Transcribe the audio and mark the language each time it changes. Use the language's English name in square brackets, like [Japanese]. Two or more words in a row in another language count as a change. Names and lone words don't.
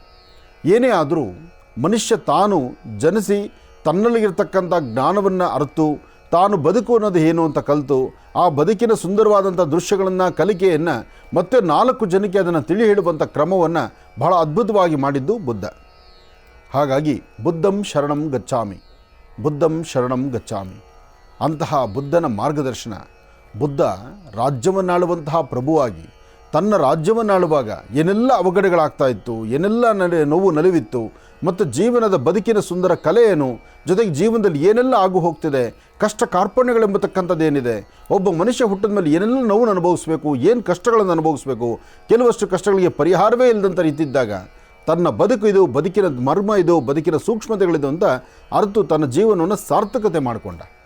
[Kannada] ಏನೇ ಆದರೂ ಮನುಷ್ಯ ತಾನು ಜನಿಸಿ ತನ್ನಲ್ಲಿಗಿರ್ತಕ್ಕಂಥ ಜ್ಞಾನವನ್ನು ಅರಿತು ತಾನು ಬದುಕು ಅನ್ನೋದು ಏನು ಅಂತ ಕಲಿತು ಆ ಬದುಕಿನ ಸುಂದರವಾದಂಥ ದೃಶ್ಯಗಳನ್ನು, ಕಲಿಕೆಯನ್ನು ಮತ್ತೆ 4 ಜನಕ್ಕೆ ಅದನ್ನು ತಿಳಿ ಹೇಳುವಂಥ ಕ್ರಮವನ್ನು ಬಹಳ ಅದ್ಭುತವಾಗಿ ಮಾಡಿದ್ದು ಬುದ್ಧ. [Pali] ಹಾಗಾಗಿ ಬುದ್ಧಂ ಶರಣಂ ಗಚ್ಚಾಮಿ, ಬುದ್ಧಂ ಶರಣಂ ಗಚ್ಚಾಮಿ [Kannada] ಅಂತಹ ಬುದ್ಧನ ಮಾರ್ಗದರ್ಶನ. ಬುದ್ಧ ರಾಜ್ಯವನ್ನಾಳುವಂತಹ ಪ್ರಭುವಾಗಿ ತನ್ನ ರಾಜ್ಯವನ್ನಾಳುವಾಗ ಏನೆಲ್ಲ ಅವಘಡಗಳಾಗ್ತಾ ಇತ್ತು, ಏನೆಲ್ಲ ನೋವು ನಲಿವಿತ್ತು, ಮತ್ತು ಜೀವನದ ಬದುಕಿನ ಸುಂದರ ಕಲೆ ಏನು, ಜೊತೆಗೆ ಜೀವನದಲ್ಲಿ ಏನೆಲ್ಲ ಆಗು ಹೋಗ್ತಿದೆ, ಕಷ್ಟ ಕಾರ್ಪಣ್ಯಗಳೆಂಬತಕ್ಕಂಥದ್ದೇನಿದೆ, ಒಬ್ಬ ಮನುಷ್ಯ ಹುಟ್ಟಿದ ಮೇಲೆ ಏನೆಲ್ಲ ನೋವನ್ನು ಅನುಭವಿಸಬೇಕು, ಏನು ಕಷ್ಟಗಳನ್ನು ಅನುಭವಿಸಬೇಕು, ಕೆಲವಷ್ಟು ಕಷ್ಟಗಳಿಗೆ ಪರಿಹಾರವೇ ಇಲ್ಲದಂಥ ರೀತಿ ಇದ್ದಾಗ ತನ್ನ ಬದುಕು ಇದು, ಬದುಕಿನ ಮರ್ಮ ಇದು, ಬದುಕಿನ ಸೂಕ್ಷ್ಮತೆಗಳಿದು ಅಂತ ಅರಿತು ತನ್ನ ಜೀವನವನ್ನು ಸಾರ್ಥಕತೆ ಮಾಡಿಕೊಂಡ.